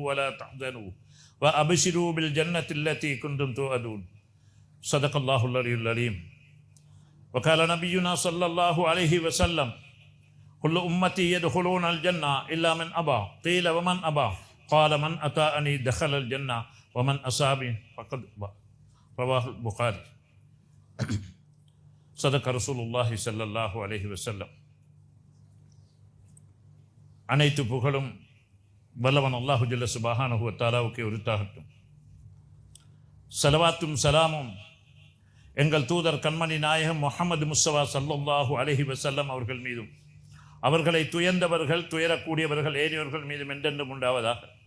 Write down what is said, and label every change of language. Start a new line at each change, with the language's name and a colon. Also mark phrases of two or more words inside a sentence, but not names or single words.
Arabic: ولا تحزنوا وأبشروا بالجنة التي كنتم توعدون صدق الله العلي العليم وقال نبينا صلى الله عليه وسلم كل أمتي يدخلون الجنة إلا من أبى قيل ومن أبى قال من أطاعني دخل الجنة ومن أصابني فقد أبى رواه البخاري صدق رسول الله صلى الله عليه وسلم
Tamil: அனைத்து புகழும் வல்லவன் அல்லாஹு
Arabic: جل سبحانه و تعالى உரித்தாகட்டும்.
Tamil: ஸலவாத்தும் சலாமும் எங்கள் தூதர் கண்மணி நாயகம் முஹம்மது முஸ்தபா
Arabic: صلى الله عليه وسلم
Tamil: அவர்கள் மீதும் அவர்களை துயர்ந்தவர்கள் துயரக்கூடியவர்கள் ஏனையோர்கள் மீதும் என்றென்றும் உண்டாவதாக.